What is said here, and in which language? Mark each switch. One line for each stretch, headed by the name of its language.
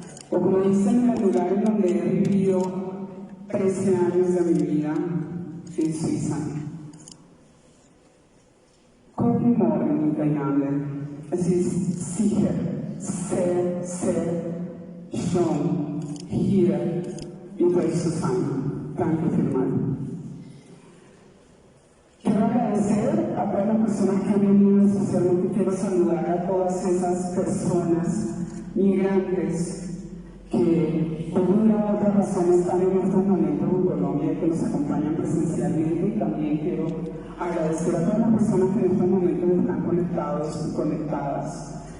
Spanish: O como dicen, en el lugar en donde he vivido 13 años de mi vida, en Suiza.
German: Guten Morgen miteinander. Es ist sicher sehr, sehr schön, hier mit euch zu sein. Danke vielmals.
Spanish: Quiero agradecer a todas las personas que han venido, especialmente quiero saludar a todas esas personas migrantes que por una u otra razón están en estos momentos en Colombia y que nos acompañan presencialmente, y también quiero agradecer a todas las personas que en estos momentos están conectados y conectadas.